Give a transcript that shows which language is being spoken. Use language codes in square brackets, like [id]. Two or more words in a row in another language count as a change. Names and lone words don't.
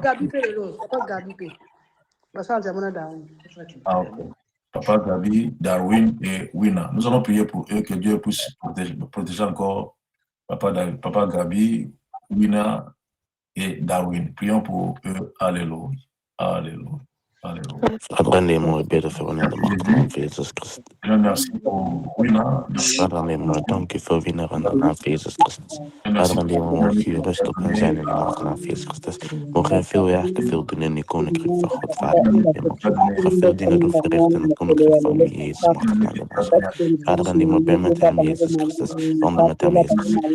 [fr] Gabi paix de l'eau. Papa Gabi paix. Ça, c'est mon Darwin. Ah, ok. Papa Gabi, Darwin et Winner. Nous allons prier pour eux, que Dieu puisse protéger encore Papa Gabi, Winner et Darwin. Prions pour eux. Alléluia. Alléluia. Alléluia. [nl] Vader, in de hemel, ik bid u voor in de machtige naam van Jezus Christus. [fr] Merci pour Winner. [nl] Vader, in de hemel, dank u voor Winner in de naam van Jezus Christus. Vader, in de hemel, mogen u rust op hen zijn in de machtige naam van Jezus Christus. Mogen hen veel werken, veel doen in die koninkrijk van God, Vader in de hemel. Mogen veel dingen doen verrichten in het koninkrijk van Jezus, machtige naam van Jezus. Vader, in de hemel, ben met hem, Jezus Christus. Wandel met hem, Jezus Christus.